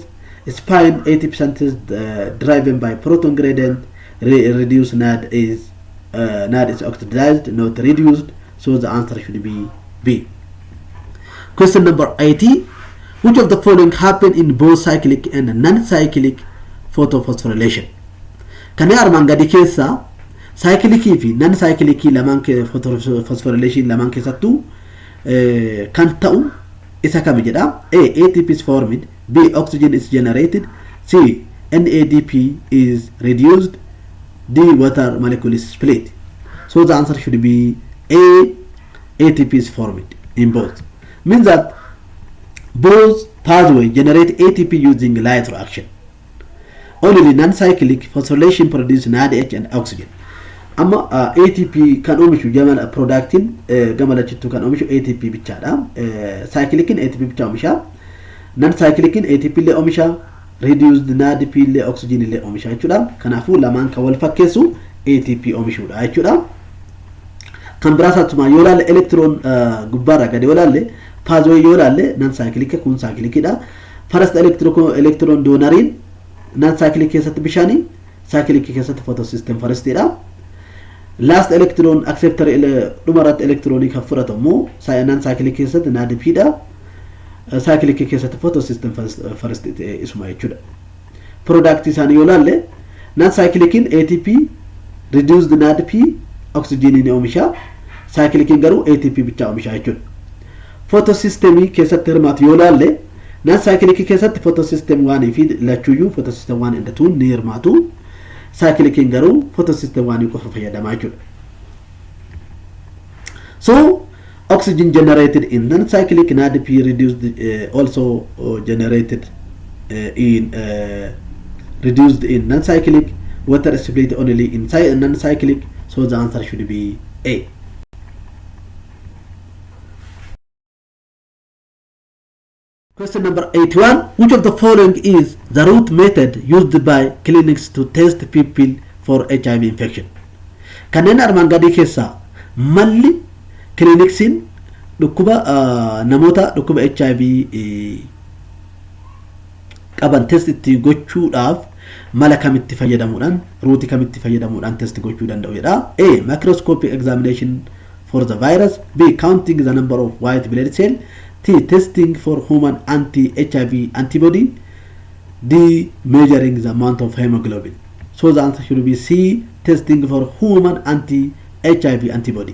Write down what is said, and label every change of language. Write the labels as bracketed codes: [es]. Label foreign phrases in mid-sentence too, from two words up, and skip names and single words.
[en] Spine ATP synthesis driven by proton gradient. Reduce NAD is oxidized, not reduced. So the answer should be B. Question number 80. Which of the following happen in both cyclic and non-cyclic photophosphorylation? [om] Kan armaan gadi keessa cyclic fi non-cyclic lamaan photophosphorylation lamaan keessattuu kan ta'u isa kam jedha? [en] A ATP is formed, B oxygen is generated, C NADP is reduced, D water molecule is split. So the answer should be A ATP is formed in both. Means that both pathways generate ATP using light reaction. Only non-cyclic phosphorylation produces NADH and oxygen. [om] Amma ATP kan oomishu gamala productin gamala chittu kan oomishu ATP bichaadha. Cyclic ATP bicha oomisha. Non-cyclic ATP le oomisha. [en] Reduced NADP [om] le oxygen le oomisha jechuudha. Kanaafuu lamaan kan wal fakkeessu ATP oomishuudha jechuudha. Kan biraasatuma yoo ilaalle electron gubbaarra gadi yoo ilaalle pathway yoo ilaalle non-cyclic kun cyclicidha. [en] First electron [om] donorin non-cyclic keessatti bishaani, cyclic keessatti photosystem firstidha. [en] Last electron acceptor [om] dhumarratti electronic kan fudhatamu non-cyclic keessatti NADP-dha. Cyclic keessatti [en] photosystem first [om] isuma jechuudha. Product isaanii yoo ilaalle non-cyclic [en] ATP reduced NADP oxygen [om] ni oomisha. Cyclic garuu ATP bicha oomisha jechuudha. Photosystem keessatti hirmaatu yoo ilaalle non-cyclic keessatti photosystem 1 fi lachuyyuu [en] photosystem 1 and 2 [om] ni hirmaatu. Cyclic garuu photosystem 1 qofa fayyadamaa jechuudha. [en] So oxygen generated in non-cyclic, NADP reduced also generated reduced in non-cyclic, water split only in non-cyclic. So the answer should be A. Question number 81. Which of the following is the route method used by clinics to test people for HIV infection? [om] Kanneen armaan gadii keessaa malli clinicsiin dhukkuba namoota dhukkuba HIV qaban test itti gochuudhaaf mala kamitti fayyadamuudhaan ruuti kamitti fayyadamuudhaan test gochuu danda'udha. [en] A. Microscopic examination for the virus. B. Counting the number of white blood cells. T. Testing for human anti-HIV antibody. D. Measuring the amount of hemoglobin. So the answer should be C. Testing for human anti-HIV antibody.